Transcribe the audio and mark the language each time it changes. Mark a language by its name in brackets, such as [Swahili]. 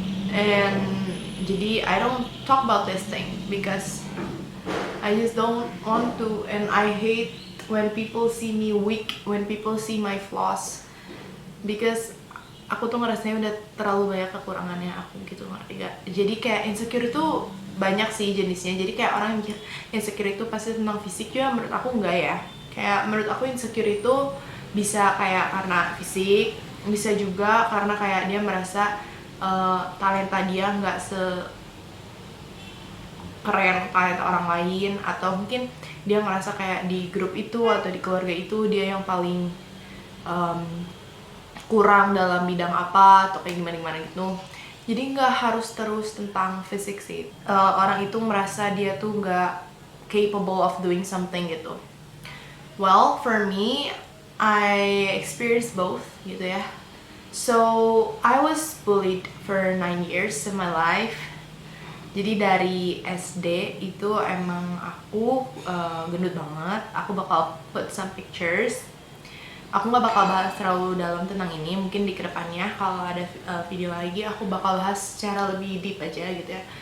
[English] And jadi I don't talk about this thing because I just don't want to, and I hate when people see me weak, when people see my flaws, because [Indonesian] aku tuh ngerasanya udah terlalu banyak kekurangannya aku gitu, ngerti gak? Jadi kayak insecure itu banyak sih jenisnya. Jadi kayak orang mikir insecure itu pasti tentang fisik, juga menurut aku enggak ya. Kayak menurut aku insecure itu bisa kayak karena fisik, bisa juga karena kayak dia merasa talenta dia nggak keren talenta orang lain, atau mungkin dia ngerasa kayak di grup itu atau di keluarga itu dia yang paling kurang dalam bidang apa atau kayak gimana gitu. Jadi nggak harus terus tentang fisik sih. Orang itu merasa dia tuh nggak [English] capable of doing something [Indonesian] gitu. [English] Well, for me, I experienced both [Indonesian] gitu ya. [English] So I was bullied for 9 years in my life. [Indonesian] Jadi dari SD itu emang aku gendut banget. Aku bakal [English] put some pictures. [Indonesian] Aku nggak bakal bahas terlalu dalam tentang ini. Mungkin di kedepannya kalau ada video lagi aku bakal bahas secara lebih deep aja gitu ya.